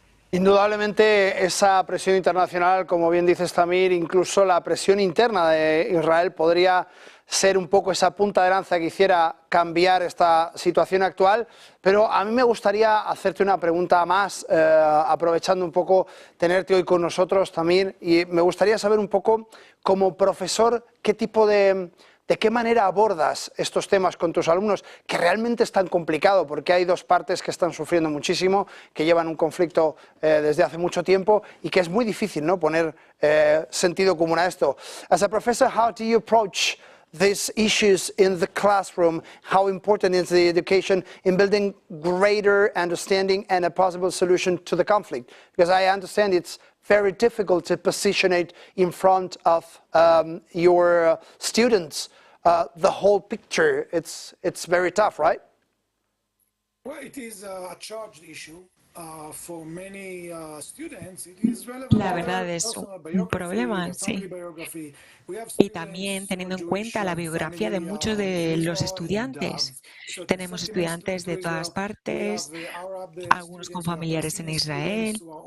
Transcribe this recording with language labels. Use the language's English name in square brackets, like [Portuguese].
[Spanish] Indudablemente esa presión internacional, como bien dices Tamir, incluso la presión interna de Israel podría ser un poco esa punta de lanza que hiciera cambiar esta situación actual, pero a mí me gustaría hacerte una pregunta más, aprovechando un poco tenerte hoy con nosotros, Tamir, y me gustaría saber un poco, como profesor, ¿de qué manera abordas estos temas con tus alumnos? Que realmente es tan complicado porque hay dos partes que están sufriendo muchísimo, que llevan un conflicto desde hace mucho tiempo y que es muy difícil, ¿no?, poner sentido común a esto. [English] As a professor, how do you approach these issues in the classroom? How important is the education in building greater understanding and a possible solution to the conflict? Because I understand it's very difficult to position it in front of your students. The whole picture, it's very tough, right? Well, it is a charged issue. For many students, it is relevant. [Spanish] La verdad es un problema, sí. Y también teniendo en cuenta la biografía de muchos de los estudiantes. Tenemos estudiantes de todas partes, algunos con familiares en Israel.